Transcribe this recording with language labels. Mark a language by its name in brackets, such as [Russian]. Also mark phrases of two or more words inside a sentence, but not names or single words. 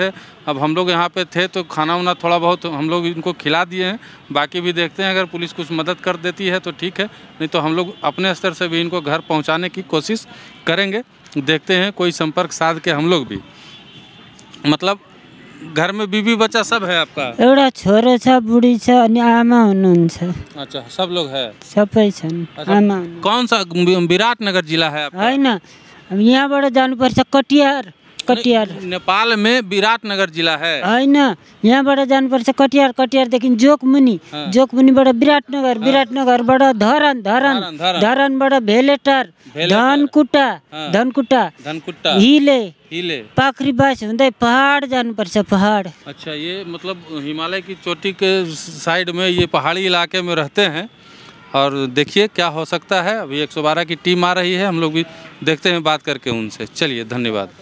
[Hindi] अब हम लोग यहाँ पे थे तो खाना वाना थोड़ा बहुत हम लोग इनको खिला दिए हैं। बाकी भी देखते हैं, अगर पुलिस कुछ मदद कर देती है तो ठीक है, नहीं तो हम लोग अपने स्तर से भी इनको घर पहुँचाने की कोशिश करेंगे। देखते हैं कोई संपर्क साध के हम लोग भी। मतलब घर में बीबी बच्चा सब है आपका? [Nepali] एउटा छोरो छ, बुढी छ, अनि आमा हुनुहुन्छ। [Hindi] अच्छा, सब लोग है? [Nepali] सबै छन्। आमा। [Hindi] कौन सा विराटनगर जिला है आपका? [Nepali] होइन, यहाँबाट जानुपर्छ कटिहार। [Hindi] नेपाल में विराटनगर जिला है? [Nepali] होइन, यहाँबाट जानुपर्छ कटिहारदेखि जोकमुनिबाट विराटनगरबाट धरानबाट भेलेटार, धनकुटा, हिले, पाखरीबास हुँदै पहाड जानुपर्छ। पहाड। [Hindi] अच्छा, ये मतलब हिमालय की चोटी के साइड में ये पहाड़ी इलाके में रहते हैं। और देखिए क्या हो सकता है। अभी 112 की टीम आ रही है, हम लोग भी देखते हैं बात करके उनसे। चलिए, धन्यवाद।